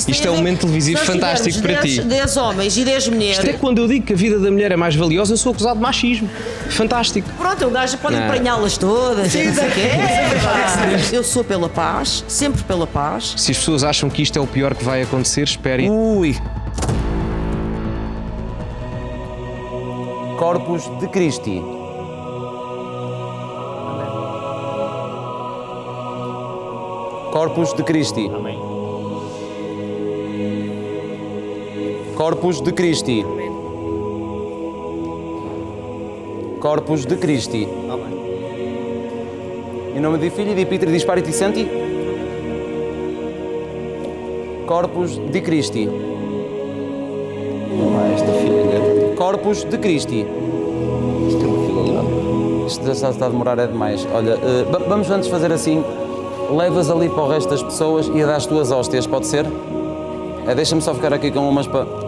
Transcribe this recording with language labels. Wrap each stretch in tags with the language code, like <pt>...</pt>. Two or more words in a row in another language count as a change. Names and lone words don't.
<pt>Isto é um momento televisivo fantástico para ti. 10 homens e 10 mulheres. Isto é quando eu digo que a vida da mulher é mais valiosa, eu sou acusado de machismo. Fantástico. Pronto, o gajo pode emprenhá-las todas. Sim, eu sou pela paz, sempre pela paz. Se as pessoas acham que isto é o pior que vai acontecer, esperem. Ui!</pt> <la>Corpus de Christi. Corpus de Christi.</la> <pt>Amém.</pt> <la>Corpus de Christi. Corpus de Christi.</la> <pt>Amém. Em nome</pt> <it>di Figli, di Pitri, di Spiriti Santi.</it> <la>Corpus de Christi.</la> <pt>Esta filha</pt> <la>Corpus de Christi.</la> <pt>isto é uma filha. Isto já está a demorar, é demais. Olha, vamos antes fazer assim. Levas ali para o resto das pessoas e dás as tuas hóstias, pode ser? Deixa-me só ficar aqui com umas para...</pt>